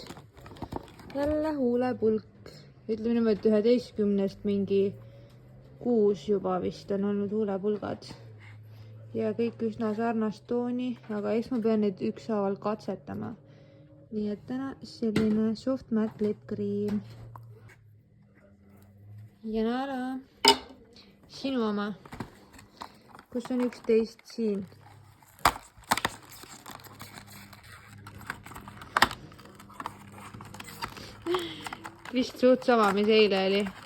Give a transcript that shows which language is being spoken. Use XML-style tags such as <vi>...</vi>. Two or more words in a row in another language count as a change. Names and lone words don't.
<et>Jälle huulepulk. Ütleme niimoodi 11-st mingi 6 juba vist on olnud huulepulgad. Ja kõik üsna sarnast tooni, aga eks ma pean neid ükshaaval katsetama. Nii et täna selline</et> <en>soft matte lip cream.</en> <et>Ja nära, sinu oma. Kus on 11 siin? Vist suht sama, mis eile oli.</et>